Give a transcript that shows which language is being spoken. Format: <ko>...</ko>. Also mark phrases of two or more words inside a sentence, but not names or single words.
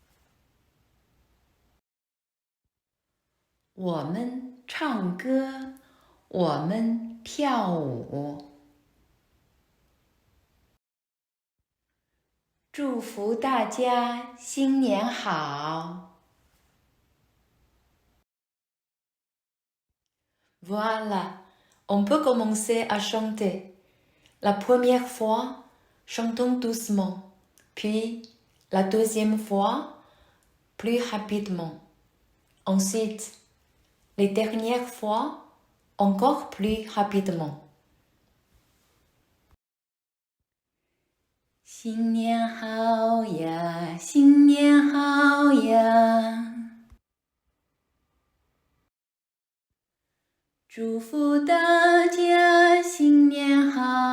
<zh>我们唱歌，我们跳舞。祝福大家新年好。</zh> <fr>Voilà, on peut commencer à chanter. La première fois, chantons doucement, puis la deuxième fois, plus rapidement. Ensuite, les dernières fois, encore plus rapidement.</fr> <zh>新年好呀，新年好呀。祝福大家新年好。</zh>